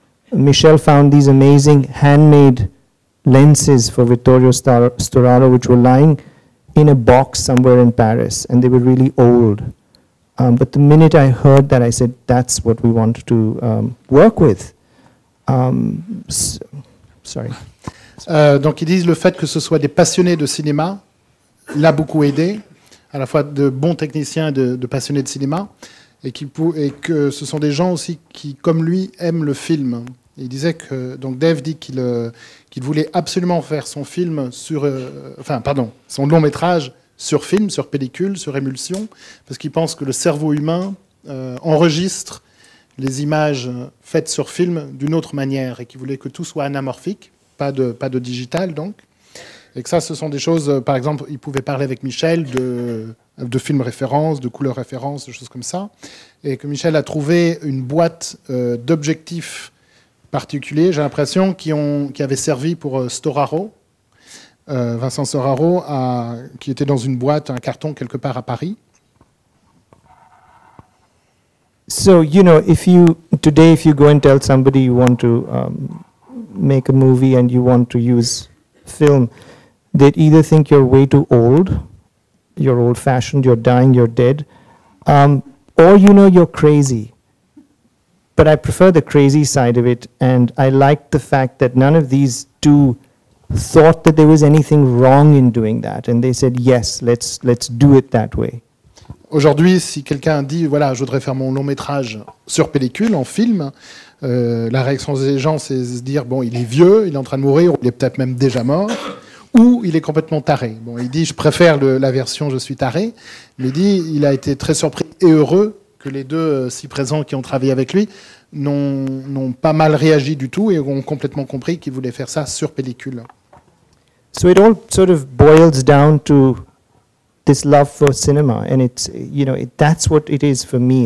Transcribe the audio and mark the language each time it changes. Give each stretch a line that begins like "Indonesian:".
English: Michel found these amazing handmade lenses for Vittorio Storaro, which were lying in a box somewhere in Paris, and they were really old. But the minute I heard that, I said, that's what we want to work with. Sorry.
French: Donc ils disent le fait que ce soit des passionnés de cinéma l'a beaucoup aidé, à la fois de bons techniciens et de passionnés de cinéma, et que ce sont des gens aussi qui, comme lui, aiment le film. Il disait que, donc Dave dit qu'il voulait absolument faire son film son long métrage sur film, sur pellicule, sur émulsion, parce qu'il pense que le cerveau humain enregistre les images faites sur film d'une autre manière, et qu'il voulait que tout soit anamorphique, pas de digital donc. Et que ça, ce sont des choses, par exemple, il pouvait parler avec Michel de films références, de couleurs références, de choses comme ça, et que Michel a trouvé une boîte d'objectifs particuliers, j'ai l'impression, qui avaient servi pour Storaro, Vincent Storaro, qui était dans une boîte, un carton quelque part à Paris.
English: So, today if you go and tell somebody you want to make a movie and you want to use film, they'd either think you're way too old, you're old-fashioned, you're dying, you're dead, or you're crazy. But I prefer the crazy side of it, and I like the fact that none of these two thought that there was anything wrong in doing that, and they said, yes, let's do it that way.
French: Aujourd'hui, si quelqu'un dit, voilà, je voudrais faire mon long métrage sur pellicule, en film, la réaction des gens, c'est de se dire, bon, il est vieux, il est en train de mourir, ou il est peut-être même déjà mort, ou il est complètement taré. Bon, il dit, je préfère la version je suis taré, mais il dit, il a été très surpris et heureux que les deux si présents qui ont travaillé avec lui n'ont pas mal réagi du tout et ont complètement compris qu'il voulait faire ça sur pellicule.
English: So it all sort of boils down to this love for cinema, and it's that's what it is for me.